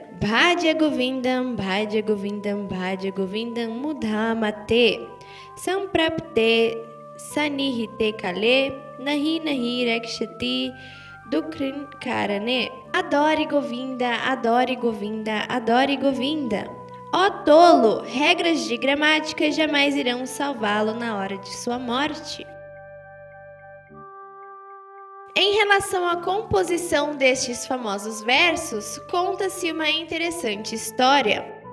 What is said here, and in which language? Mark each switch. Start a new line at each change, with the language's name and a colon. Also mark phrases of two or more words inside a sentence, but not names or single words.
Sanskrit: Bhaja Govindam, Bhaja Govindam, Bhaja Govindam Mudhamate. Samprapte Sanihite Kale, Nahi Nahi Rakshati Dukrin Karane.
Portuguese: Adore Govinda, adore Govinda, adore Govinda. Ó tolo, regras de gramática jamais irão salvá-lo na hora de sua morte. Em relação à composição destes famosos versos, conta-se uma interessante história.